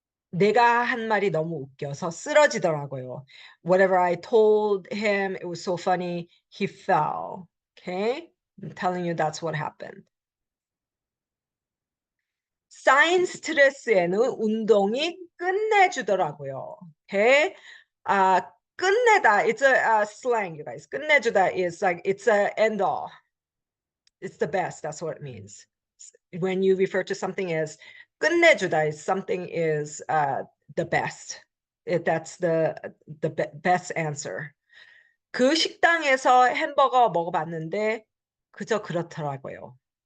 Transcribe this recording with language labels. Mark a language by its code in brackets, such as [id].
[ko] 내가 한 말이 너무 웃겨서 쓰러지더라고요. [en] Whatever I told him, it was so funny, he fell. Okay? I'm telling you that's what happened. [ko] 쌓인 스트레스에는 운동이 끝내주더라고요. [en] Okay? 끝내다, it's a slang, you guys. 끝내주다 is like, it's a end all. It's the best, that's what it means. When you refer to something as 끝내주다, something is the best. That's the best answer. [ko] 그 식당에서 햄버거 먹어봤는데 그저 그렇더라고요.